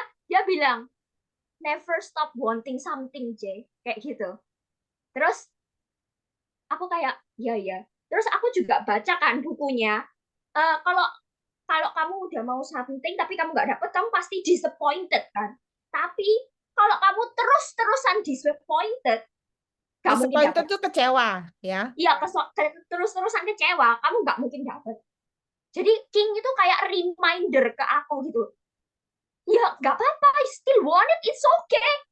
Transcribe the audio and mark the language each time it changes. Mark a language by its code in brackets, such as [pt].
[id] Dia bilang, [en] never stop wanting something, Jay. [id] Kayak gitu. Terus aku kayak, ya. Terus aku juga baca kan bukunya. Kalau kamu udah mau something tapi kamu nggak dapet, kamu pasti disappointed kan. Tapi kalau kamu terus-terusan disappointed, nggak mungkin dapet. Disappointed tuh kecewa, ya? Iya, terus-terusan kecewa, kamu nggak mungkin dapet. Jadi King itu kayak reminder ke aku gitu. Ya nggak apa-apa, [en] I still want it, it's okay.